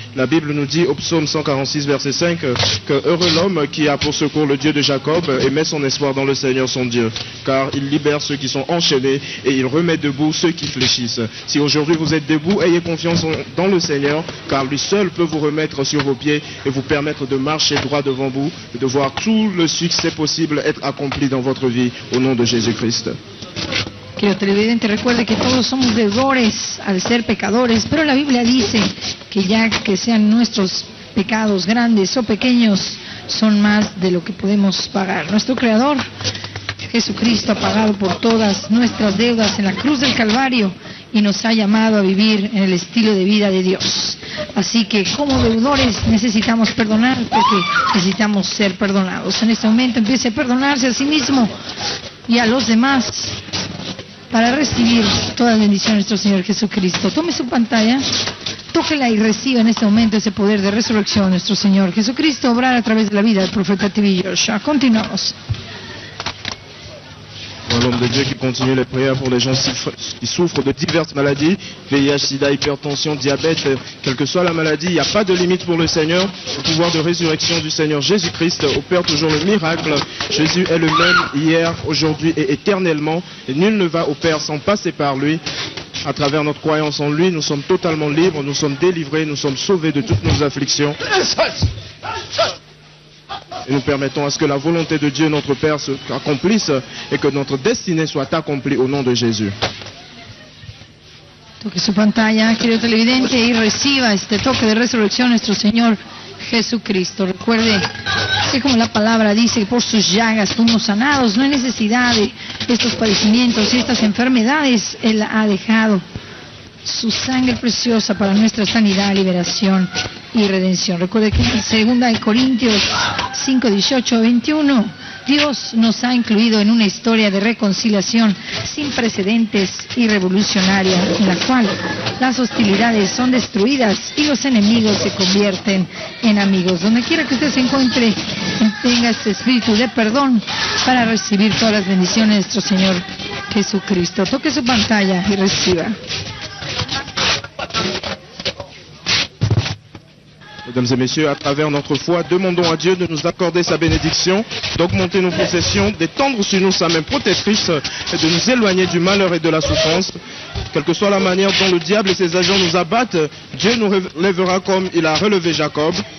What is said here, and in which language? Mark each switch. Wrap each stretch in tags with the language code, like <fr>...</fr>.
<fr>La Bible nous dit au psaume 146 verset 5 que heureux l'homme qui a pour secours le Dieu de Jacob et met son espoir dans le Seigneur son Dieu, car il libère ceux qui sont enchaînés et il remet debout ceux qui fléchissent. Si aujourd'hui vous êtes debout, ayez confiance dans le Seigneur, car lui seul peut vous remettre sur vos pieds et vous permettre de marcher droit devant vous et de voir tout le succès possible être accompli dans votre vie au nom de Jésus-Christ.</fr> <es>Querido televidente, recuerde que todos somos deudores al ser pecadores, pero la Biblia dice que ya que sean nuestros pecados grandes o pequeños, son más de lo que podemos pagar. Nuestro Creador, Jesucristo, ha pagado por todas nuestras deudas en la cruz del Calvario y nos ha llamado a vivir en el estilo de vida de Dios. Así que como deudores necesitamos perdonar porque necesitamos ser perdonados. En este momento empiece a perdonarse a sí mismo y a los demás para recibir toda bendición de nuestro Señor Jesucristo. Tome su pantalla, tóquela y reciba en este momento ese poder de resurrección de nuestro Señor Jesucristo, obrar a través de la vida del profeta Tibi Joshua. Continuamos.</es> <fr>L'homme de Dieu qui continue les prières pour les gens qui souffrent de diverses maladies, VIH, SIDA, hypertension, diabète, quelle que soit la maladie, il n'y a pas de limite pour le Seigneur. Le pouvoir de résurrection du Seigneur Jésus-Christ opère toujours le miracle. Jésus est le même hier, aujourd'hui et éternellement, et nul ne va au Père sans passer par lui. À travers notre croyance en lui, nous sommes totalement libres, nous sommes délivrés, nous sommes sauvés de toutes nos afflictions. Et nous permettons à ce que la volonté de Dieu, notre Père, s'accomplisse et que notre destinée soit accomplie au nom de Jésus.</fr> <es>Toque su pantalla, querido televidente, y reciba este toque de resurrección de nuestro Señor Jesucristo. Recuerde que como la palabra dice, por sus llagas fuimos sanados. No hay necesidad de estos padecimientos y estas enfermedades. Él ha dejado su sangre preciosa para nuestra sanidad, liberación y redención. Recuerde que en 2 Corintios 5, 18, 21, Dios nos ha incluido en una historia de reconciliación sin precedentes y revolucionaria, en la cual las hostilidades son destruidas y los enemigos se convierten en amigos. Donde quiera que usted se encuentre, tenga este espíritu de perdón para recibir todas las bendiciones de nuestro Señor Jesucristo. Toque su pantalla y reciba.</es> <fr>Mesdames et messieurs, à travers notre foi, demandons à Dieu de nous accorder sa bénédiction, d'augmenter nos possessions, d'étendre sur nous sa main protectrice et de nous éloigner du malheur et de la souffrance. Quelle que soit la manière dont le diable et ses agents nous abattent, Dieu nous relèvera comme il a relevé Jacob.</fr>